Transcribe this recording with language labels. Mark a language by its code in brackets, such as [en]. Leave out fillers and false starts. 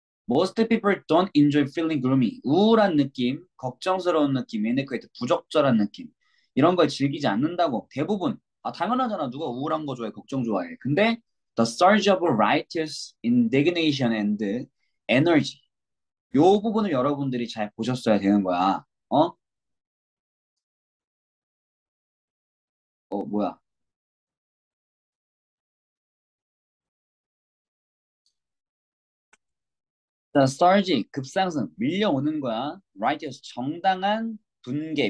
[en] Most people don't enjoy feeling gloomy. [ko] 우울한 느낌, 걱정스러운 느낌, inadequate, 부적절한 느낌. 이런 걸 즐기지 않는다고. 대부분. 당연하잖아. 누가 우울한 거 좋아해, 걱정 좋아해. [en] 근데 the surge of righteous indignation and energy. [ko] 요 부분을 여러분들이 잘 보셨어야 되는 거야. 뭐야. [en] The surge, [ko] 급상승, 밀려오는 거야. righteous, 정당한 분개.